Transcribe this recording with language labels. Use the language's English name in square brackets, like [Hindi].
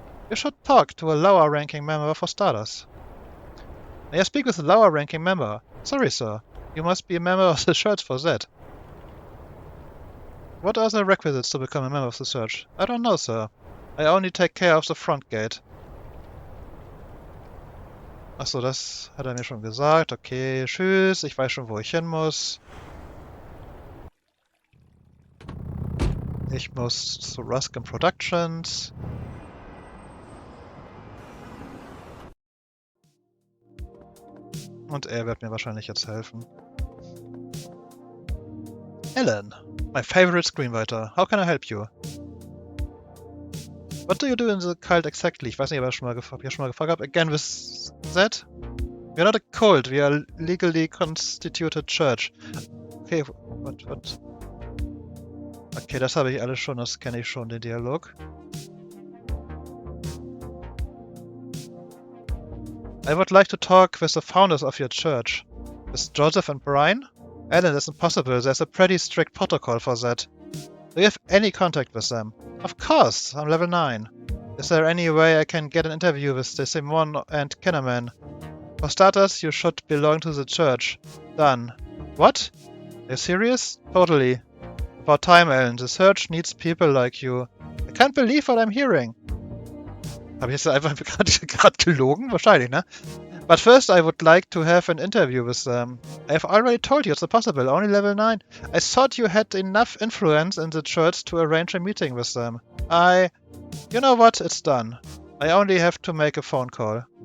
[English] You should talk to a lower-ranking member for starters. May I speak with a lower-ranking member? Sorry, sir. You must be a member of the church for that. What are the requisites to become a member of the church? I don't know, sir. I only take care of the front gate. [German] Achso, das hat er mir schon gesagt. Okay, tschüss. Ich weiß schon, wo ich hin muss. Ich muss zu Ruskin Productions. Und er wird mir wahrscheinlich jetzt helfen. [English] Ellen, my favorite screenwriter. How can I help you? What do you do in the cult exactly? [German] Ich weiß nicht, ob ich schon mal gefragt habe. [English] Again with that? We're not a cult, we are a legally constituted church. Okay, what? [German] Okay, das habe ich alles schon, das kenne ich schon, den Dialog. [English] I would like to talk with the founders of your church. With Joseph and Brian? Alan, that's impossible. There's a pretty strict protocol for that. Do you have any contact with them? Of course, I'm level 9. Is there any way I can get an interview with the Simon and Kinnaman? For starters, you should belong to the church. Done. What? Are you serious? Totally. About time, Alan. The church needs people like you. I can't believe what I'm hearing. [German] Habe ich jetzt einfach gerade gelogen? Wahrscheinlich, ne? [English] But first I would like to have an interview with them. I have already told you it's impossible, only level 9. I thought you had enough influence in the church to arrange a meeting with them. You know what? It's done. I only have to make a phone call.